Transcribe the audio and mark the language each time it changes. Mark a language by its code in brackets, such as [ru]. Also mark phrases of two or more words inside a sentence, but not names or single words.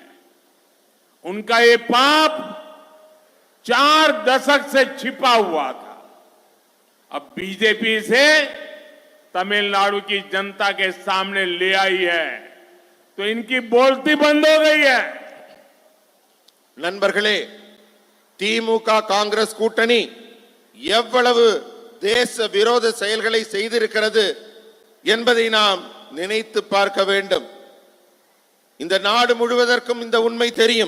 [hi] उनका ये पाप 4 दशक से छिपा हुआ था। अब बीजेपी से तमिलनाडु की जनता के सामने ले आई है, तो इनकी बोलती बंद हो गई है। [ta] நண்பர்களே, திமுக காங்கிரஸ் கூட்டணி எவ்வளவு தேச விரோத செயல்களை செய்திருக்கிறது என்பதை நாம் நினைத்து பார்க்க வேண்டும். இந்த நாடு முழுவதற்கும் இந்த உண்மை தெரியும்.